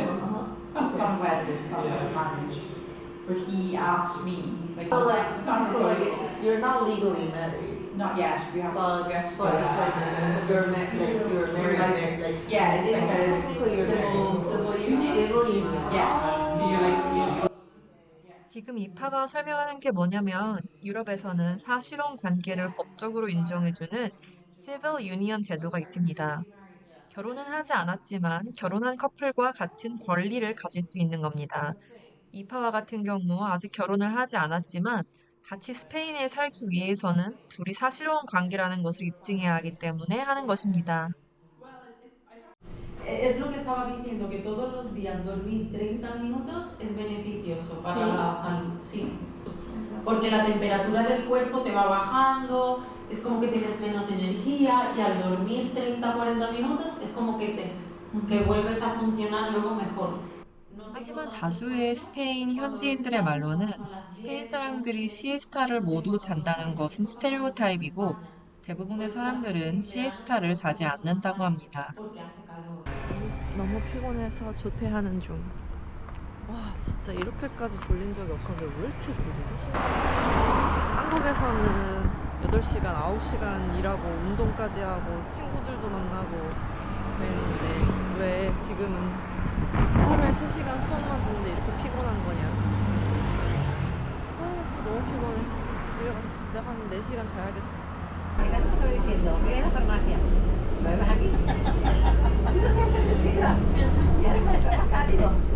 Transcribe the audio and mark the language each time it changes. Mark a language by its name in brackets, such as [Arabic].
[English] It's not a wedding, it's not a marriage. But he asked me, like, So it's not a proposal. you're not legally married. like you're married, like Yeah, it's like a technically you're married. civil union. Civil union. Yeah. So you're like [Korean] 지금 이파가 설명하는 게 뭐냐면 유럽에서는 사실혼 관계를 법적으로 인정해주는 Civil Union 제도가 있습니다. 결혼은 하지 않았지만 결혼한 커플과 같은 권리를 가질 수 있는 겁니다. 이파와 같은 경우 아직 결혼을 하지 않았지만 같이 스페인에 살기 위해서는 둘이 사실혼 관계라는 것을 입증해야 하기 때문에 하는 것입니다. [Spanish] Es lo que estaba diciendo, que todos los días dormir 30 minutos es beneficioso para Sí. la salud, sí. Porque la temperatura del cuerpo te va bajando, es como que tienes menos energía y al dormir 30-40 minutos es como que vuelves a funcionar luego mejor. [Korean] 하지만 다수의 스페인 현지인들의 말로는 스페인 사람들이 시에스타를 모두 잔다는 것은 스테레오타입이고 대부분의 사람들은 시에스타를 자지 않는다고 합니다. [Spanish] porque hace calor. [Korean] 너무 피곤해서 조퇴하는 중. 와, 진짜 이렇게까지 졸린 적이 없었는데 왜 이렇게 졸리지? 한국에서는 8시간, 9시간 일하고 운동까지 하고 친구들도 만나고 그랬는데 왜 지금은 하루에 3시간 수업만 듣는데 이렇게 피곤한 거냐? 아, 진짜 너무 피곤해. 집에 가서 진짜 한 4시간 자야겠어. [Spanish] Eso te estoy diciendo, ve a la farmacia. ¿Lo ves aquí? Ya está salido.